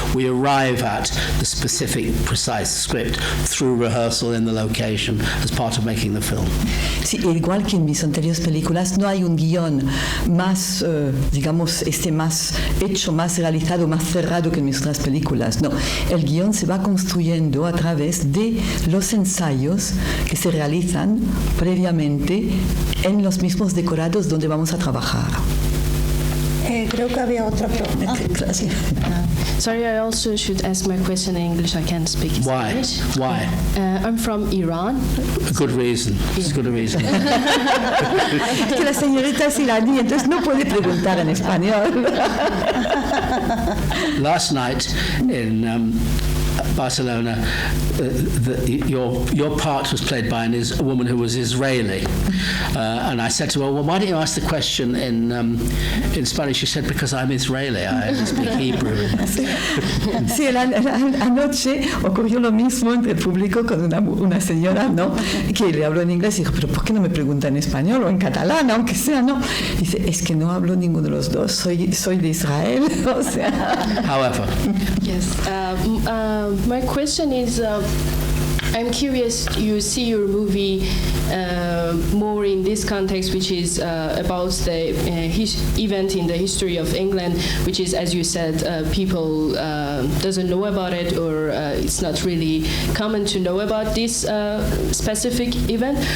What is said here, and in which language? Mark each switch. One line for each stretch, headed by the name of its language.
English: We arrive at the specific, precise script through rehearsal in the location as part of making the film.
Spanish: Sí, igual que en mis anteriores películas, no hay un guión más, digamos, más hecho, más realizado, más cerrado que en mis otras películas. No, el guión se va construyendo a través de los ensayos que se realizan previamente en los mismos decorados donde vamos a trabajar. Creo que había otra pregunta. Gracias.
English: Sorry, I also should ask my question in English. I can't speak Spanish. Why? I'm from Iran. A good reason. It's a good reason.
Spanish: Es que la señorita es iraní, entonces no puede preguntar en español.
English: Last night in Barcelona, your part was played by a woman who was Israeli, and I said to her, well, why don't you ask the question in Spanish? She said, because I'm Israeli, I only speak Hebrew.
Spanish: Sí, anoche ocurrió lo mismo entre el público con una señora, ¿no?, que le habló en inglés y dijo, pero ¿por qué no me pregunta en español o en catalán, aunque sea, no? Dice, es que no hablo ninguno de los dos, soy de Israel, o sea.
English: However. Yes. My question is, I'm curious, you see your movie more in this context, which is about the event in the history of England, which is, as you said, people doesn't know about it, or it's not really common to know about this specific event?